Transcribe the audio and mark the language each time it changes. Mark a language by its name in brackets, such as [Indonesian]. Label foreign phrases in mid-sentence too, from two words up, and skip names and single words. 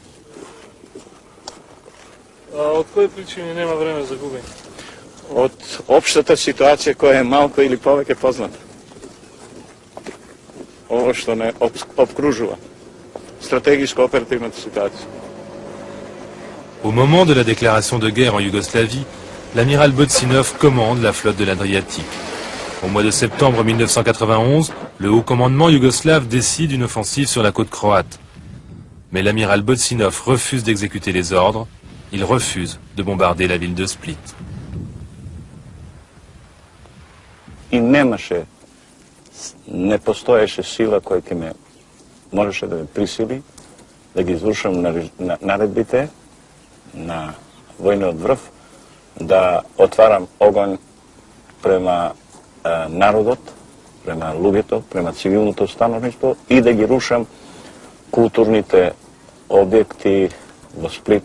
[Macedonian] Од кои причини нема време за губење? Од општата ситуација која е малку или повеќе позната. Ово што не обкружува. Стратегиско оперативната ситуација. [French] Au moment de la déclaration de guerre en Yougoslavie, l'amiral Botsinov commande la flotte de l'Adriatique. Au mois de septembre 1991, le haut commandement yougoslave décide une offensive sur la côte croate. Mais l'amiral Botsinov refuse d'exécuter les ordres. Il refuse de bombarder la ville de Split. [Macedonian] И не постоеше сила која ќе ме можеше да ме присили да ги извршам наредбите на војниот врв, да отварам огонј према народот, према луѓето, према цивилното становништво и да ги рушам културните објекти во Сплит.